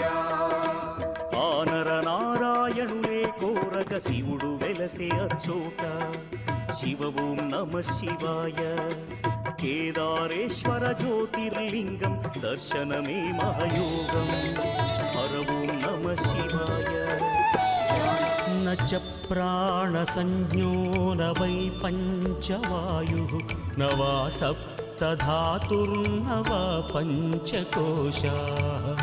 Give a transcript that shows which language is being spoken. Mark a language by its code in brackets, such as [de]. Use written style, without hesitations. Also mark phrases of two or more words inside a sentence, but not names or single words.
[te] ఆనర నారాయణులే కోరగ శివుడు వెలసే అచ్చోట [sa] శివ ఓం నమ [te] శివాయ కేదారేశ్వర జ్యోతిర్లింగం దర్శనమే మహయోగం హర ఓం నమ శివాయ [sa] न च प्राणसंज्ञो न वै पञ्चवायुः न वा सप्तधातुर्न वा पञ्चकोशाः